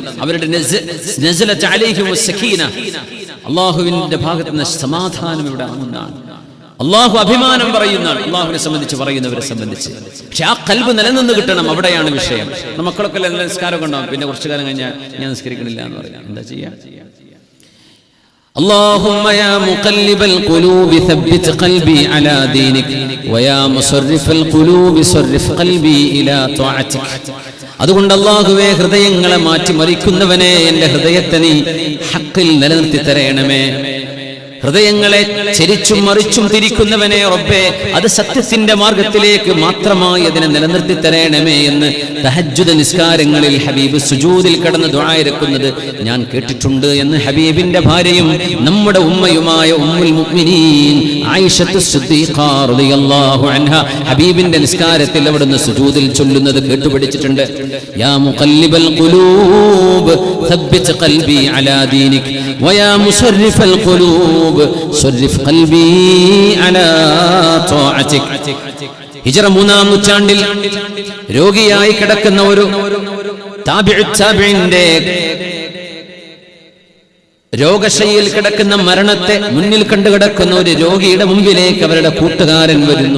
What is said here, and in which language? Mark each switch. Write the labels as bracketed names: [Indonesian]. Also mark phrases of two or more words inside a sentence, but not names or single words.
[Malayalam] അവരുടെ [Arabic] نزلت عليهم السكينة, [Malayalam] അല്ലാഹുവിന്റെ ഭാഗത്ത് നിന്ന് സമാധാനം ഇവിടെ ആകുന്നതാണ്. അള്ളാഹു അഭിമാനം പറയുന്നതാണ് അള്ളാഹുവിനെ സംബന്ധിച്ച്, പറയുന്നവരെ സംബന്ധിച്ച്. പക്ഷെ ആ കൽബ് നിലനിന്ന് കിട്ടണം, അവിടെയാണ് വിഷയം. മക്കളൊക്കെ നിസ്കാരം ഉണ്ടാവും, പിന്നെ കുറച്ചു കാലം കഴിഞ്ഞാൽ ഞാൻ നിസ്കരിക്കണില്ല എന്ന് പറയാം. എന്താ ചെയ്യാ? [Arabic] اللهم يا مقلب القلوب ثبت قلبي على دينك ويا مصرف القلوب صرف قلبي إلى طاعتك. [Malayalam] അതുകൊണ്ട് അല്ലാഹുവേ, ഹൃദയങ്ങളെ മാറ്റി മറിക്കുന്നവനെ, എൻ്റെ ഹൃദയത്തെ നീ ഹഖിൽ നിലനിർത്തി തരണമേ. ഹൃദയങ്ങളെ ചെരിച്ചും മറിച്ചും തിരിക്കുന്നവനെ റബ്ബേ, അത് സത്യത്തിന്റെ മാർഗത്തിലേക്ക് മാത്രമായി അതിനെ നിലനിർത്തി തരണമേ എന്ന് തഹജ്ജുദ് നിസ്കാരങ്ങളിൽ ഹബീബ് സുജൂദിൽ കിടന്ന് ദുആ ഇരക്കുന്നത് ഞാൻ കേട്ടിട്ടുണ്ട് എന്ന് ഹബീബിന്റെ ഭാര്യയും നമ്മുടെ ഉമ്മയുമായ [Arabic] أم المؤمنين [Malayalam] ആയിഷത്തു സിദ്ദീഖ [Arabic] رضي الله عنها [Malayalam] ഹബീബിന്റെ നിസ്കാരത്തിൽ അവിടുന്ന് സുജൂദിൽ ചൊല്ലുന്നത് കേട്ടുപഠിച്ചിട്ടുണ്ട്. [Arabic] يا مقلب القلوب ثبت قلبي على دينك ويا مصرف القلوب صرف قلبي على طاعتك. [Malayalam] ഹിജ്റ 3-ാം നൂറ്റാണ്ടിൽ രോഗിയായി കിടക്കുന്ന ഒരു താബിഈന്റെ രോഗശയ്യയിൽ കിടക്കുന്ന മരണത്തെ മുന്നിൽ കണ്ടു കിടക്കുന്ന ഒരു രോഗിയുടെ മുമ്പിലേക്ക് അവരുടെ കൂട്ടുകാരൻ വരുന്നു.